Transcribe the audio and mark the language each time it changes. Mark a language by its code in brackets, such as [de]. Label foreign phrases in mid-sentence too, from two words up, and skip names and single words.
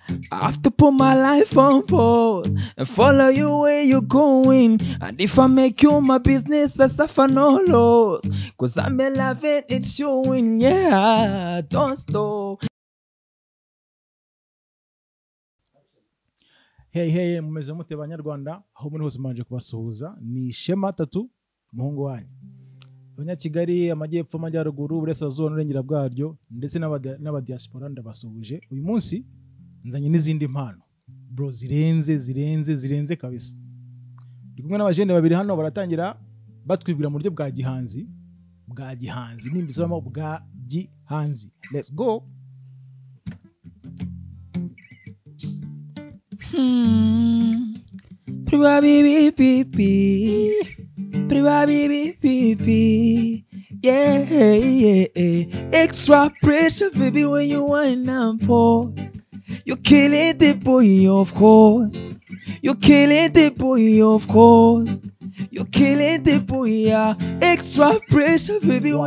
[en] I have to put my life on pause and follow you where you're going. And if I make you my business, I suffer no loss. 'Cause I'm in love and it's showing, yeah, don't stop. [rw] Hey, hey, mumeze mute banyarwanda? Aho muri hose mbanje kubasuhuza. Ni Shema Tatu, umuhungu wanyu. Abanyakigali, Amajyepfo, Amajyaruguru, Uburasirazuba n'Uburengera bwaryo, ndetse n'abadi-, n'abadiaspora ndabasuhuje. Uyu munsi nzanye n'izindi mpano. Bro, zirenze, zirenze, zirenze kabisa. Ndi kumwe n'abajene babiri hano baratangira batwibwira mu buryo bwa gihanzi. Bwa gihanzi, nimbisubiramo bwa gihanzi. [en] Let's go. Hmm. Priva, bi, bi, bi, bi. Priva, bi, bi, bi, bi. Yeah, yeah, yeah. Extra pressure, baby, when you wind up, oh. You killing the boy, of course. You killing the boy, of course. You killing the boy, yeah. Extra pressure, baby, when Wow.